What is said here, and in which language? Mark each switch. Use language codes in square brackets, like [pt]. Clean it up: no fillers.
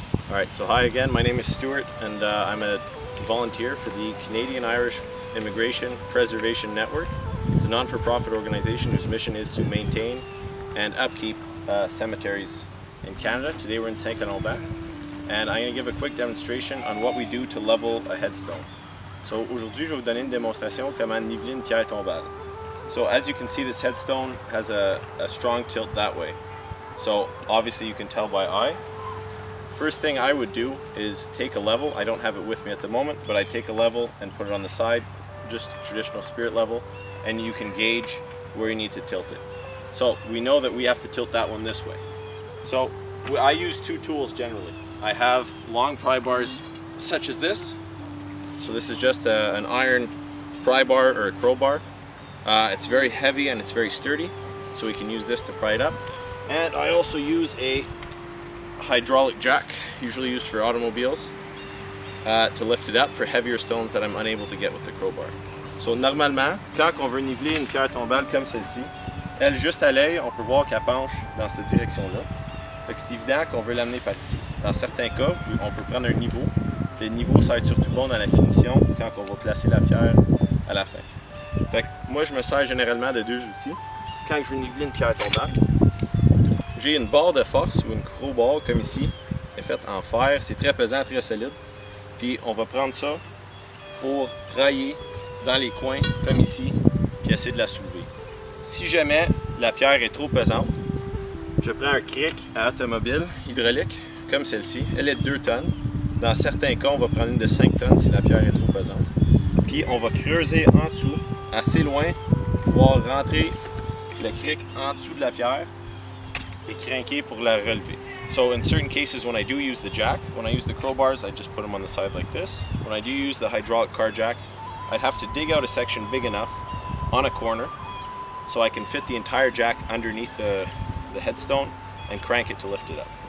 [en] Alright, so hi again, my name is Stuart and I'm a volunteer for the Canadian-Irish Immigration Preservation Network. It's a non-for-profit organization whose mission is to maintain and upkeep cemeteries in Canada. Today we're in St-Colomban and I'm going to give a quick demonstration on what we do to level a headstone. [fr] So aujourd'hui je vais vous donner une démonstration comment niveler une pierre tombale. [en] So as you can see, this headstone has a strong tilt that way. So obviously you can tell by eye. First thing I would do is take a level. I don't have it with me at the moment, but I take a level and put it on the side, just traditional spirit level, and you can gauge where you need to tilt it. So we know that we have to tilt that one this way. So I use two tools generally. I have long pry bars such as this. So this is just an iron pry bar or a crowbar. It's very heavy and it's very sturdy, so we can use this to pry it up. And I also use a hydraulic jack, usually used for automobiles, to lift it up for heavier stones that I'm unable to get with the crowbar. [fr] So normalement, quand on veut niveler une pierre tombale comme celle-ci, elle juste à l'œil, on peut voir qu'elle penche dans cette direction-là. Fait que c'est évident qu'on veut l'amener par ici. Dans certains cas, on peut prendre un niveau. Le niveau, ça va être surtout bon dans la finition quand on va placer la pierre à la fin. Fait que moi, je me sers généralement de deux outils. Quand je veux niveler une pierre tombale, j'ai une barre de force ou une crowbar comme ici, elle est faite en fer, c'est très pesant, très solide. Puis on va prendre ça pour railler dans les coins comme ici, puis essayer de la soulever. Si jamais la pierre est trop pesante, je prends un cric à automobile hydraulique comme celle-ci. Elle est de 2 tonnes. Dans certains cas, on va prendre une de 5 tonnes si la pierre est trop pesante. Puis on va creuser en dessous, assez loin, pour pouvoir rentrer le cric en dessous de la pierre et cranker pour la relever. [en] So in certain cases when I do use the jack, when I use the crowbars, I just put them on the side like this. When I do use the hydraulic car jack, I'd have to dig out a section big enough on a corner so I can fit the entire jack underneath the headstone and crank it to lift it up.